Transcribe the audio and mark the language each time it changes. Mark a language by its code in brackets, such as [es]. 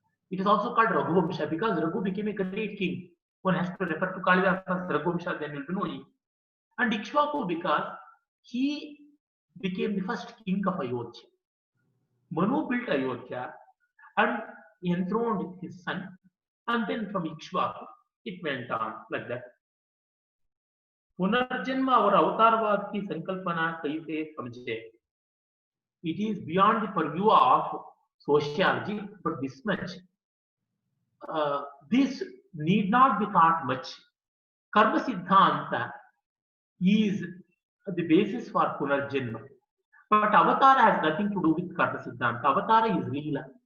[en] It is also called Raghuvamsha, because Raghu became a great king. One has to refer to Kalidasa's Raghuvamsha, then we will be knowing. And Ikshvaku, because he became the first king of Ayodhya. Manu built Ayodhya and enthroned his son, and then from Ikshvaku, it went on like that. [hi] पुनर्जन्म और अवतारवाद की संकल्पना कैसे समझे? [en] It is beyond the purview of sociology, but this much. This need not be thought much. Karma Siddhanta is the basis for Punarjanma. But Avatara has nothing to do with Karma Siddhanta. Avatara is Leela.